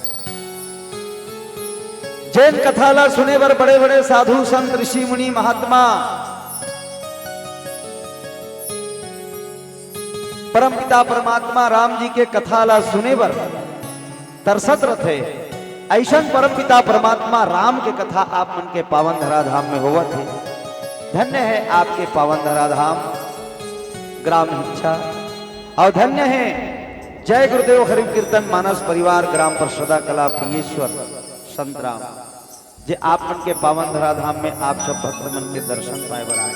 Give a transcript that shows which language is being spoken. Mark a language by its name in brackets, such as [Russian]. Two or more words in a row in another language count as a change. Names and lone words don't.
[Chhattisgarhi] जैन कथा ला सुने वर बड़े बड़े साधु संत ऋषि मुनि महात्मा परम पिता परमात्मा राम जी के कथा ला सुने बर तरसत रथे। ऐसन परम पिता परमात्मा राम के कथा आप मन के पावन धराधाम में होवत है। धन्य है आपके पावन धराधाम ग्राम इच्छा, और धन्य है जय गुरुदेव हरि कीर्तन मानस परिवार ग्राम परसदा कला फिंगेश्वर संत राम जे आप मन के पावन धराधाम में आप सब भक्त मन के दर्शन पाए बनाए।